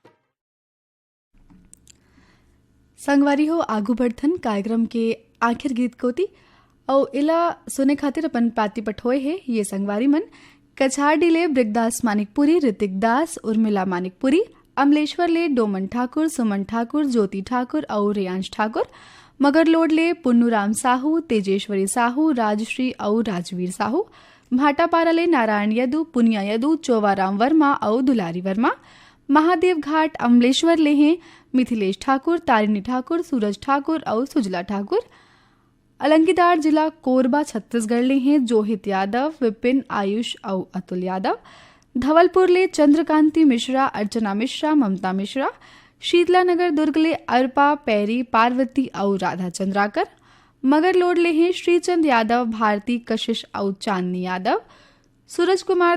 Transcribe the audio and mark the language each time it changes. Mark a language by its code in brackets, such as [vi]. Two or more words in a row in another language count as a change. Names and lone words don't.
[hne] संगवारी हो आगू बढ़थन कार्यक्रम के आखिर गीत कोती और इला सुने खातिर अपन पाती पठोए है ये संगवारी मन कछार डिले ब्रिगदास मानिकपुरी ऋतिक दास उर्मिला मानिकपुरी अमलेश्वर ले डोमन ठाकुर सुमन ठाकुर ज्योति ठाकुर और रेयांश ठाकुर मगरलोड ले पुन्नूराम साहू तेजेश्वरी साहू राजश्री और राजवीर साहू भाटापारा ले नारायण यदु पुनिया यदु चोवाराम वर्मा और दुलारी वर्मा महादेव घाट अमलेश्वर ले हैं मिथिलेश ठाकुर तारिणी ठाकुर सूरज ठाकुर और सुजला ठाकुर अलंगीदार जिला कोरबा छत्तीसगढ़ ले हैं जोहित यादव विपिन आयुष और अतुल यादव धवलपुर ले चंद्रकांति मिश्रा अर्चना मिश्रा ममता मिश्रा शीतला नगर दुर्ग ले अर्पा पैरी पार्वती और राधा चंद्राकर मगरलोड ले हैं श्रीचंद यादव भारती कशिश और चांदनी यादव सूरज कुमार